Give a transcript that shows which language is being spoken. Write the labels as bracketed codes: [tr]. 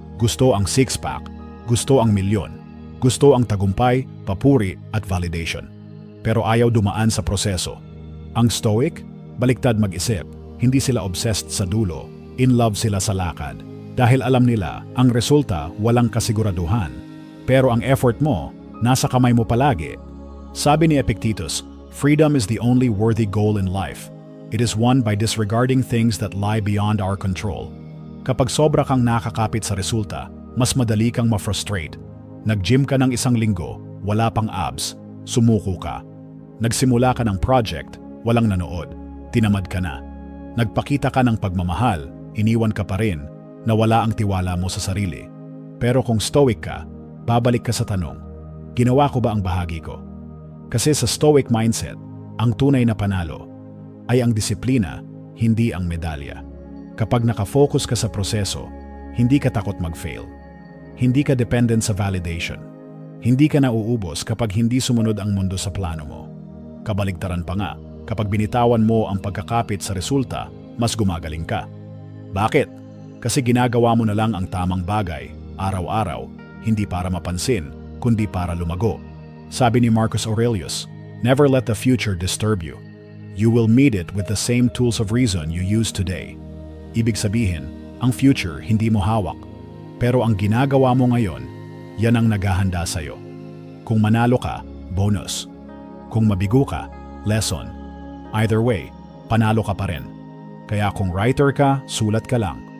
[tl] Gusto ang six-pack, gusto ang milyon, gusto ang tagumpay, papuri at validation. Pero ayaw dumaan sa proseso. Ang Stoic, baliktad mag-isip, hindi sila obsessed sa dulo, in love sila sa lakad. Dahil alam nila, ang resulta walang kasiguraduhan. Pero ang effort mo, nasa kamay mo palagi. Sabi ni [en] Epictetus, freedom is the only worthy goal in life. It is won by disregarding things that lie beyond our control. [tl] Kapag sobra kang nakakapit sa resulta, mas madali kang ma-frustrate. Nag-gym ka ng 1 linggo, wala pang abs, sumuko ka. Nagsimula ka ng project, walang nanood, tinamad ka na. Nagpakita ka ng pagmamahal, iniwan ka pa rin, nawala ang tiwala mo sa sarili. Pero kung stoic ka, babalik ka sa tanong, ginawa ko ba ang bahagi ko? Kasi sa stoic mindset, ang tunay na panalo ay ang disiplina, hindi ang medalya. Kapag nakafocus ka sa proseso, hindi ka takot mag-fail. Hindi ka dependent sa validation. Hindi ka nauubos kapag hindi sumunod ang mundo sa plano mo. Kabaligtaran pa nga, kapag binitawan mo ang pagkakapit sa resulta, mas gumagaling ka. Bakit? Kasi ginagawa mo na lang ang tamang bagay, araw-araw, hindi para mapansin, kundi para lumago. Sabi ni [en] Marcus Aurelius, never let the future disturb you. You will meet it with the same tools of reason you use today. [tl] Ibig sabihin, ang future hindi mo hawak. Pero ang ginagawa mo ngayon, yan ang naghahanda sa'yo. Kung manalo ka, bonus. Kung mabigo ka, lesson. [en] Either way, [tl] panalo ka pa rin. Kaya kung writer ka, sulat ka lang.